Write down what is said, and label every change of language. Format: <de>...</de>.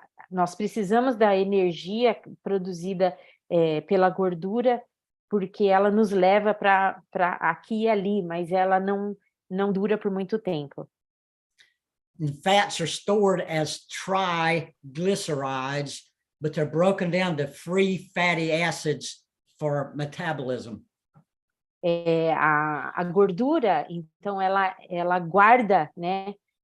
<pt>Nós precisamos da energia produzida pela gordura, porque ela nos leva para aqui e ali, mas ela não dura por muito tempo.</pt> <en>And fats are stored as triglycerides, but they're broken down to free fatty acids for metabolism.</en> <pt>A gordura, então, ela guarda, né?</pt>